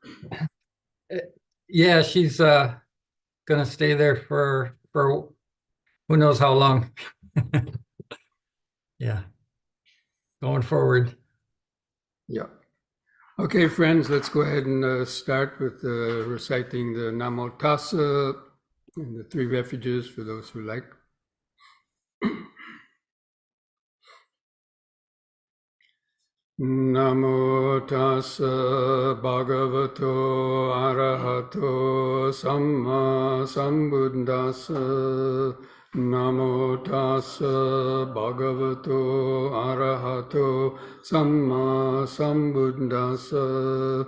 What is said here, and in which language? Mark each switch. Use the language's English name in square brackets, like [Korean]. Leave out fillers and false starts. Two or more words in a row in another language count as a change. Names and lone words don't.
[English] Yeah, she's gonna stay there for who knows how long. Yeah, going forward. Yeah. Okay, friends, let's go ahead and start with reciting the Namo Tassa and the three refuges for those who like. [Pali] Namo tassa bhagavato arahato samma sambuddhassa. Namo tassa bhagavato arahato samma sambuddhassa.